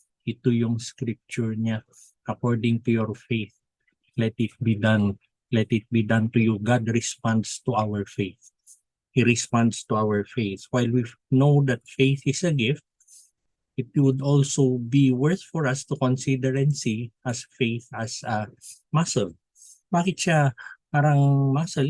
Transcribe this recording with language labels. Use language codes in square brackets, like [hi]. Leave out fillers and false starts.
[tl] Ito yung scripture niya. [en] According to your faith, let it be done. Let it be done to you. God responds to our faith. He responds to our faith. While we know that faith is a gift, it would also be worth for us to consider and see as faith as a muscle. [tl] Bakit siya parang muscle?